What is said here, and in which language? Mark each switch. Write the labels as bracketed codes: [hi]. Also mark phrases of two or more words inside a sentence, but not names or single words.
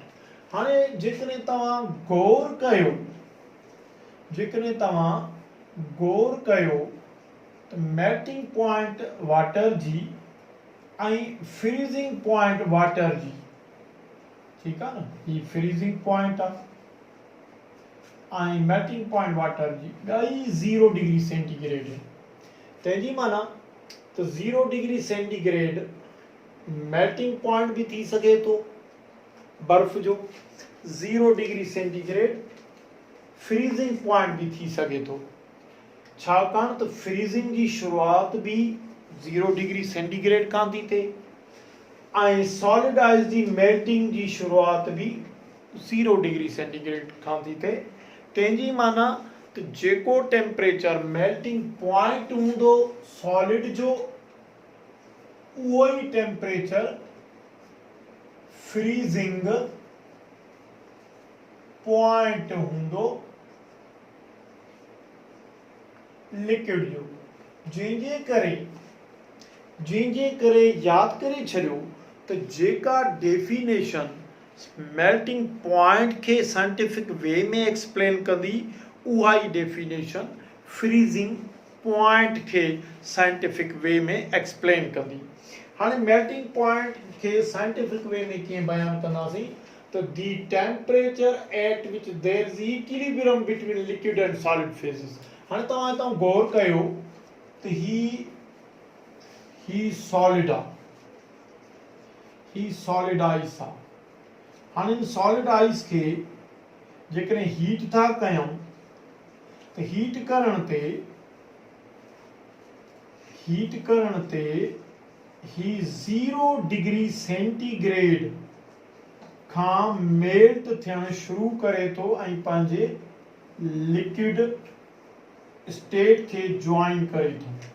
[sd] हाणे जेकॾहिं तव्हां गौर कयो त [en] melting point water [sd] जी ऐं [en] freezing point water [sd] जी, ठीकु आहे न, ही [en] freezing point [sd] आहे ऐं [en] melting point water [sd] जी ॿई [en] 0 degree centigrade [sd] है। तंहिंजी माना त [en] 0 degree centigrade melting point [sd] भी थी सके तो बर्फ जो, [en] 0 degree centigrade freezing point [sd] भी थी सके तो, छाकाणि त फ्रीजिंग जी शुरुआत भी [en] 0 degree centigrade [sd] खां थी थिए ऐं [en] solid ice [sd] जी मेल्टिंग जी शुरुआत भी [en] 0 degree centigrade [sd] खां थी थिए। तंहिंजी माना त जेको [en] temperature melting point [sd] हूंदो सॉलिड जो, उहो ई [en] temperature freezing point [sd] हूंदो लिक्विड जो। जंहिंजे करे यादि करे छॾियो त जेका [en] definition melting point [sd] खे [en] scientific way [sd] में एक्सप्लेन कंदी उहा ई [en] definition freezing point [sd] खे [en] scientific way [sd] में एक्सप्लेन कंदी। हाणे [en] melting point [sd] खे [en] scientific way [sd] में कीअं बयानु कंदासीं? [en] to the temperature at which there is equilibrium between liquid and solid phases. [sd] हाणे तव्हां हितां गौर कयो त ही सॉलिड आहे, ही [en] solid ice [sd] आहे। हाणे इन [en] solid ice [sd] खे जेकॾहिं हीट था कयूं त हीट करण ते ही [en] 0 degree centigrade [sd] खां मेल्ट थियण शुरू करे थो ऐं पंहिंजे [en] liquid state [sd] खे ज्वाइन करे थो।